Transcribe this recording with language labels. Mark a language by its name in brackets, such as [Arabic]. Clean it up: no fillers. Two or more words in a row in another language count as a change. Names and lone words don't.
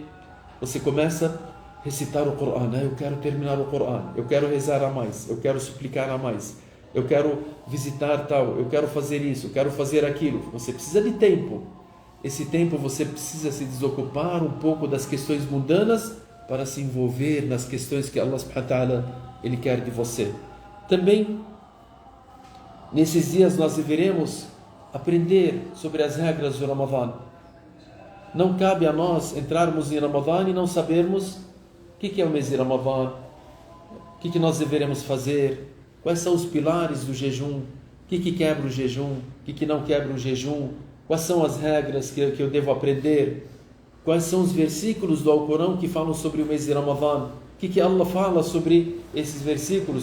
[Portuguese] Você começa a recitar o Coran. Eu quero terminar o Coran, eu quero rezar a mais, eu quero suplicar a mais, eu quero visitar tal, eu quero fazer isso, eu quero fazer aquilo. Você precisa de tempo. Esse tempo você precisa se desocupar um pouco das questões mundanas para se envolver nas questões que Allah [Arabic] سبحانه وتعالى [Portuguese] Ele quer de você. Também, nesses dias nós deveremos aprender sobre as regras do Ramadã. Não cabe a nós entrarmos em Ramadã e não sabermos o que é o mês de Ramadã, o que nós deveremos fazer, quais são os pilares do jejum, o que quebra o jejum, o que não quebra o jejum, quais são as regras que eu devo aprender, quais são os versículos do Alcorão que falam sobre o mês de Ramadã, o que Allah fala sobre esses versículos.